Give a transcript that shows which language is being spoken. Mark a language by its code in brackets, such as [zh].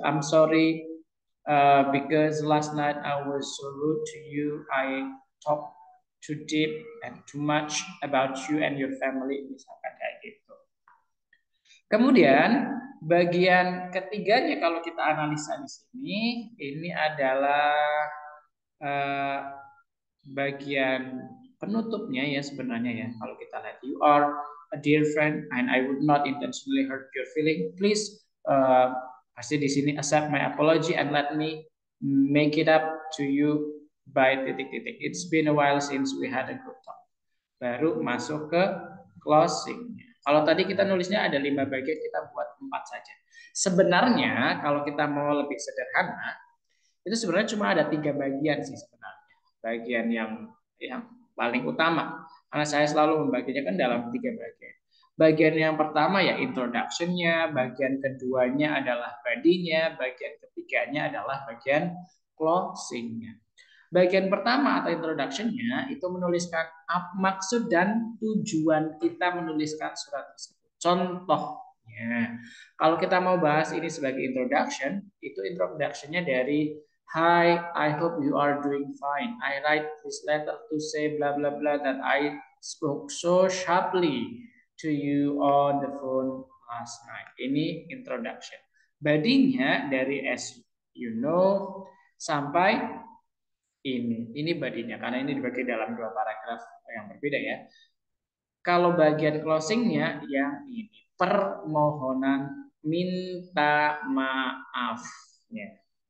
[en] I'm sorry because last night I was so rude to you. I talked too deep and too much about you and your family. [id] Misalkan kayak gitu. Kemudian bagian ketiganya kalau kita analisa di sini, ini adalah eh, bagian penutupnya ya sebenarnya ya. Kalau kita lihat, [en] you are a dear friend and I would not intentionally hurt your feeling. Please [id] pasti di sini [en] accept my apology and let me make it up to you by [id] titik-titik. [en] It's been a while since we had a good talk. [id] Baru masuk ke closing. Kalau tadi kita nulisnya ada 5 bagian, kita buat 4 saja. Sebenarnya kalau kita mau lebih sederhana, itu sebenarnya cuma ada 3 bagian sih sebenarnya. Bagian yang paling utama. Karena saya selalu membaginya kan dalam 3 bagian. Bagian yang pertama ya introduction-nya, bagian keduanya adalah body-nya, bagian ketiganya adalah bagian closing-nya. Bagian pertama atau introduction-nya itu menuliskan maksud dan tujuan kita menuliskan surat tersebut. Contohnya, kalau kita mau bahas ini sebagai introduction, itu introduction-nya dari [en] Hi, I hope you are doing fine. I write this letter to say blah blah blah that I spoke so sharply to you on the phone last night. [id] Ini introduction. Body-nya dari as you know sampai ini badinya karena ini dibagi dalam 2 paragraf yang berbeda ya. Kalau bagian closingnya yang ini permohonan minta maafnya.